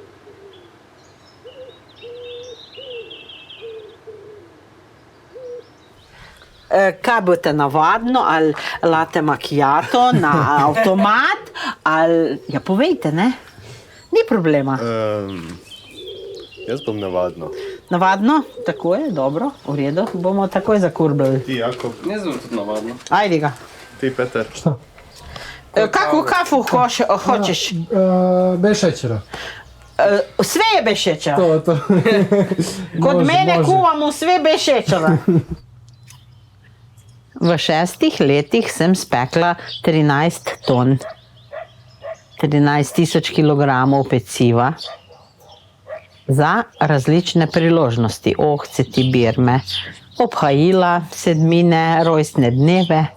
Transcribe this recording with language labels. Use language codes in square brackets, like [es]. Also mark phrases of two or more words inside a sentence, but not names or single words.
[sl] Kaj boste navadno, ali [it] latte macchiato [sl] na avtomat, ali... Ja, povejte, ne? Ni problema. Jaz bom navadno. Navadno? Tako je, dobro, v redu. Bomo takoj zakurbili. Ti, Jakob? Jaz bom tudi navadno. Ajde ga. Ti, Peter? [sr] Šta? Kakvu kafu hočeš? Bez šećera. Sve je bez šećera. To. Kod Može, mene može. kuvamo sve bez šećera. [sl] V 6 letih sem spekla 13 ton, 13.000 kilogramov peciva za različne priložnosti. Ohceti, birme, obhajila, sedmine, rojstne dneve.